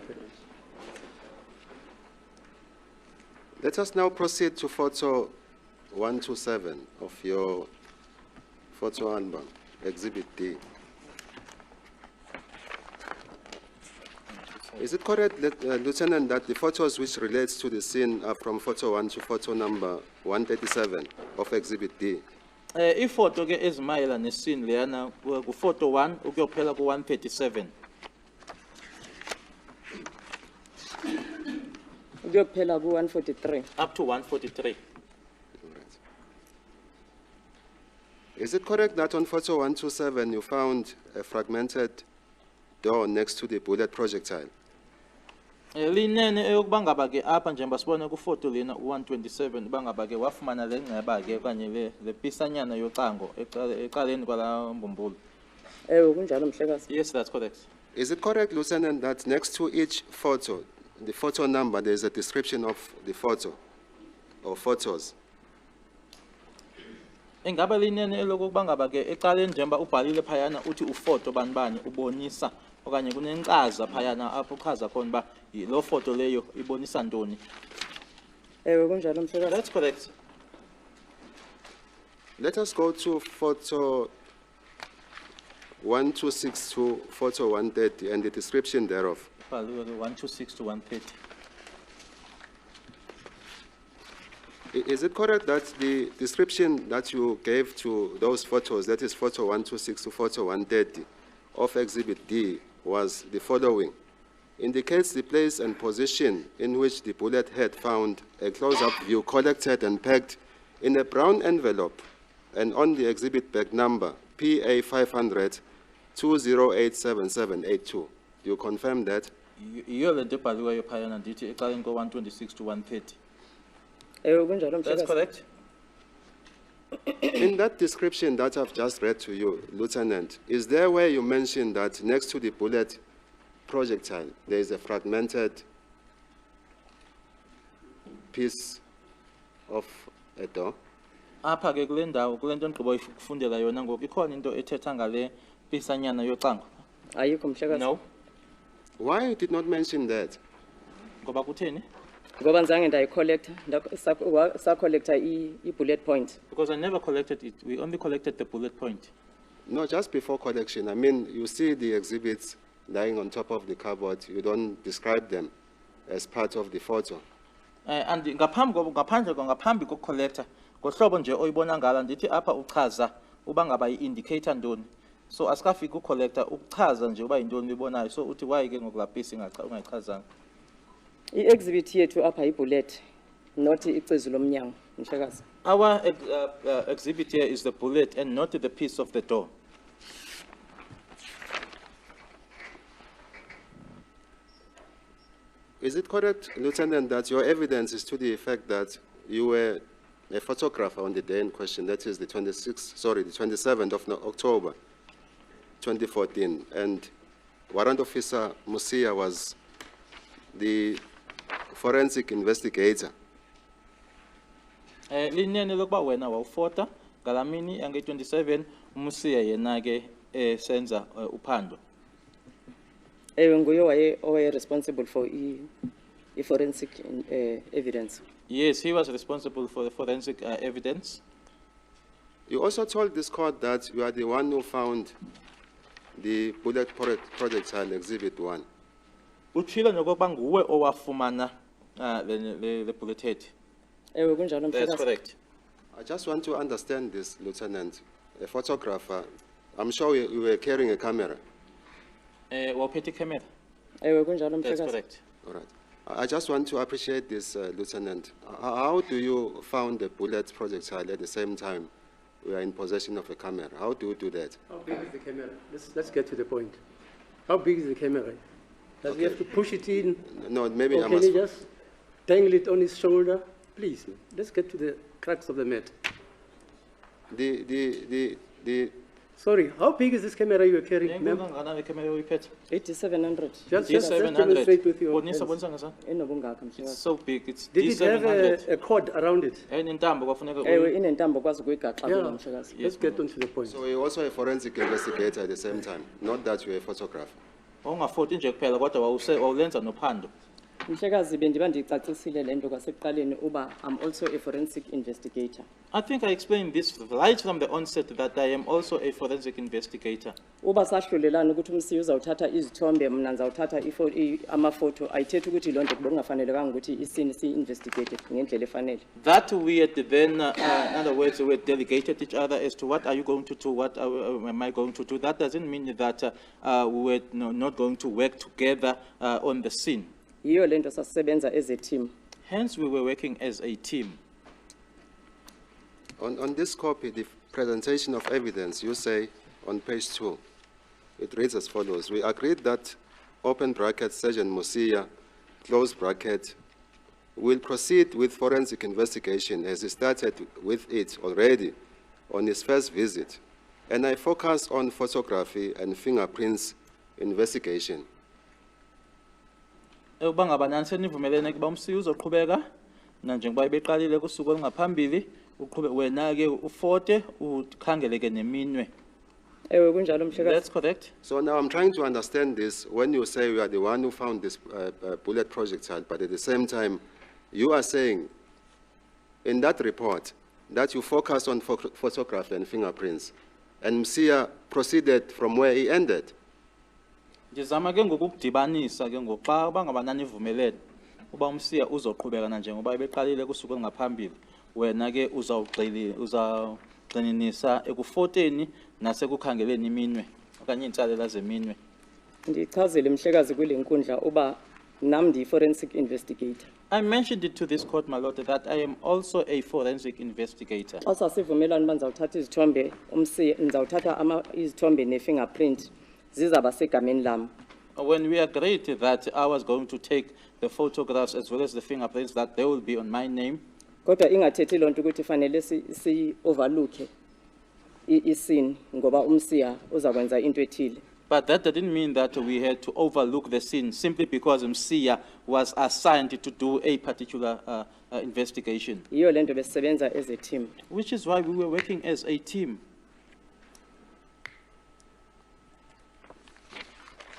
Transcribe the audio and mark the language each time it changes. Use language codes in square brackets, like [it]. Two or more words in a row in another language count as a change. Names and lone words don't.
[en] Let us now proceed to photo 127 of your photo album, Exhibit D. Is it correct, Lieutenant, that the photos which relates to the scene are from photo 1 to photo number 137 of Exhibit D? [xh] Ifoto ke ezimayela nescene leyana ku photo 1 ukuyophela ku 137. Kuyophela ku-143. [en] Up to 143. All right. Is it correct that on photo 127 you found a fragmented door next to the bullet projectile? [xh] Linene eyokuba ngaba ke apha njengoba sibona ku photo lena 127 bangaba ke wafumana le ngceba ke okanye le pisanyana yocango eqaleni kwala mbumbulu. Ewe kunjalo mhlekazi. [en] Yes, that's correct. Is it correct, Lieutenant, that next to each photo, the photo number, there is a description of the photo or photos? [xh] Ingaba linene elokuba ngaba ke eqaleni njengoba ubhalile phayana uthi ufoto bani ubonisa okanye kunenkcaza phayana apho uchaza khona ba lo photo leyo ibonisa ntoni. Ewe kunjalo mhlekazi. [en] That's correct. Let us go to photo 126 to photo 130 and the description thereof. [xh] Ibhaliwe ke 126 to 130. [en] Is it correct that the description that you gave to those photos, that is photo 126 to photo 130 of Exhibit D, was the following? Indicates the place and position in which the bullet had found a close-up view collected and packed in a brown envelope and on the exhibit bag number PA 500 2087782. Do you confirm that? [xh] Iyo lento ebhaliweyo phayana ndithi eqaleni ko 126 to 130. Ewe kunjalo [en] That's [xh] mhlekazi. [en] correct. In that description that I've just read to you, Lieutenant, is there where you mentioned that next to the bullet projectile, there is a fragmented piece of a door? [xh] Apha ke kule ndawo kule nto ndigqiba ukufundela yona ngoku ikhona into ethetha ngale pisanyana yocango. Ayikho mhlekazi. [en] No. Why you did not mention that? [xh] Ngoba kutheni? Ngoba ngizange ndayicollecta, sacollecta i-bullet point. [en] Because I never collected it. We only collected the bullet point. No, just before collection. I mean, you see the exhibits lying on top of the cupboard. You don't describe them as part of the photo. [xh] And ngaphambi kokucollecta, ngohlobo nje oyibona ngala ndithi apha uchaza uba ngaba yi-indicator ntoni. So asikafiki ukucollecta ukuchaza nje uba yintoni uyibonayo. So uthi why ke ngokulapisi ungayichazanga. I-exhibit yethu apha yi-bullet, not icizu lomnyango, mhlekazi. [en] Our exhibit here is the bullet and not the piece of the door. Is it correct, Lieutenant, that your evidence is to the effect that you were a photographer on the day in question, that is the 27th of October, 2014, and Warrant Officer Musia was the forensic investigator? [xh] Linene lokuba wena wawufota ngalamini yange 27 umusiya yena ke senza uphando. Ewe nguye owaye [en] responsible for [xh] i- [en] forensic evidence. Yes, he was responsible for the forensic evidence. You also told this court that you are the one who found the bullet projectile exhibit 1. [xh] Utshilo nokuba nguwe owafumana [en] the bullet head. [xh] Ewe kunjalo [en] That's [xh] mhlekazi. [en] correct. I just want to understand this, Lieutenant. A photographer, I'm sure you were carrying a camera. [xh] Wawuphethe camera. Ewe kunjalo [en] That's [xh] mhlekazi. [en] correct. All right. I just want to appreciate this, Lieutenant. How do you found the bullet projectile at the same time we are in possession of a camera? How do you do that? How big is the camera? Let's get to the point. How big is the camera? Does he have to push it in? No, maybe Or I can must. he just dangle it on his shoulder? Please, let's get to the crux of the matter. The Sorry, how big is this camera you are carrying, ma'am? [xh] Ngana le camera uyiphethe. [en] 8700. Just D700. demonstrate with your [xh] Bonisa [en] hands. [xh] bonisa ngasa. Enobungaka [en] It's [xh] mhlekazi. [en] so big. It's Did it have D700. a cord around it? [xh] Enentambo kwafuneka Ewe inentambo kwazi ukuyigaxa [en] Yeah. [xh] kulo mhlekazi. [en] Let's get on to the point. So you're also a forensic investigator at the same time, not that you're a photographer. [xh] Ungafoti nje kuphela kodwa wawulenza nophando. Mhlekazi bendiba ndicacisile lento kwasekuqaleni uba [en] I'm also a forensic investigator. I think I explained this right from the onset that I am also a forensic investigator. [xh] Uba sahlulelana ukuthi umsiya uzawuthatha izithombe mina ngizawuthatha amafoto ayithethi ukuthi lonto bekungafanelekanga ukuthi isini si-investigate ngendlela efanele. [en] That we had then, in other words, we had delegated each other as to what are you going to do, what am I going to do. That doesn't mean that we were not going to work together on the scene. Yiyo lento sasisebenza as a team. Hence, we were working as a team. On this copy, the presentation of evidence, you say on page 2, it reads as follows. We agreed that, open bracket, Sergeant Musia, close bracket, will proceed with forensic investigation as he started with it already on his first visit. And I focus on photography and fingerprints investigation. [xh] Uba ngaba nani senivumelene kuba umsiya uzoqhubeka na njengoba beqalile kusuku olungaphambili uqhube wena ke ufote ukhangeleke neminwe. Ewe kunjalo mhlekazi. [en] That's correct. So now I'm trying to understand this. When you say you are the one who found this bullet projectile, but at the same time, you are saying in that report that you focused on photography and fingerprints, and Musia proceeded from where he ended. [xh] Ngizama ke ngokudibanisa ke ngoxa uba ngaba nani ivumelene uba umsiya uzoqhubeka na njengoba beqalile kusuku olungaphambili wena ke uzawugxininisa ekufoteni nasekukhangeleni iminwe okanye iintsalela zeminwe. Ndichazile mhlekazi kule nkundla uba nam ndiyi- [en] forensic investigator. I mentioned it to this court, my lord, that I am also a forensic investigator. [xh] Xa sasivumelana uba ndizawuthatha izithombe umsiya ndizawuthatha izithombe ne-fingerprint zizaba segameni lam. [en] When we agreed that I was going to take the photographs as well as the fingerprints, that they will be on my name, [xh] Kodwa ingathethi lonto ukuthi fanele si-overlooke i-scene ngoba umsiya uzakwenza into ethile. [en] but that didn't mean that we had to overlook the scene simply because Msiya was assigned to do a particular investigation, [xh] Yiyo lento besisebenza [en] as a team. which is why we were working as a team.